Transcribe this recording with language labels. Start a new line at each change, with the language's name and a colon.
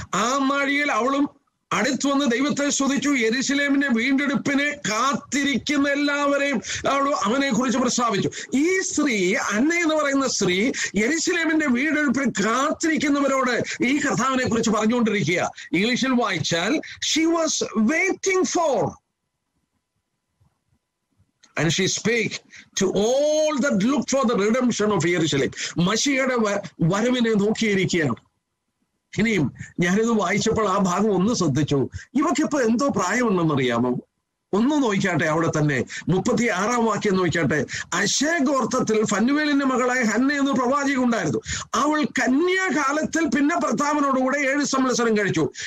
Malayalam: ആ നാഴികയിൽ അവളും അടുത്തു വന്ന് ദൈവത്തെ സ്തുതിച്ചു. യെരൂശലേമിന്റെ വീണ്ടെടുപ്പിനെ കാത്തിരിക്കുന്ന എല്ലാവരെയും അവനെ കുറിച്ച് പ്രസ്താവിച്ചു. ഈ സ്ത്രീ, അന്ന എന്ന് പറയുന്ന സ്ത്രീ, യെരൂശലേമിന്റെ വീണ്ടെടുപ്പിന് കാത്തിരിക്കുന്നവരോട് ഈ കർത്താവിനെ കുറിച്ച് പറഞ്ഞുകൊണ്ടിരിക്കുക. ഇംഗ്ലീഷിൽ വായിച്ചാൽ
English: she was waiting for, and she spake to all that looked for the redemption of Jerusalem.
Malayalam: മശിഹയുടെ വരവിനെ നോക്കിയിരിക്കുകയാണ്. ഇനിയും ഞാനിത് വായിച്ചപ്പോൾ ആ ഭാഗം ഒന്ന് ശ്രദ്ധിച്ചു. ഇവക്കിപ്പോ എന്തോ പ്രായമുണ്ടെന്നറിയാമോ? ഒന്ന് നോക്കിക്കാട്ടെ. അവിടെ തന്നെ 36-ാം വാക്യം നോക്കിക്കാട്ടെ. അശേ ഗോത്രത്തിൽ ഫന്നുവേലിന്റെ മകളായ ഹന്ന എന്ന പ്രവാചക ഉണ്ടായിരുന്നു. അവൾ കന്യാകാലത്തിൽ പിന്നെ ഭർത്താവിനോടുകൂടെ 7 സംവത്സരം കഴിച്ചു.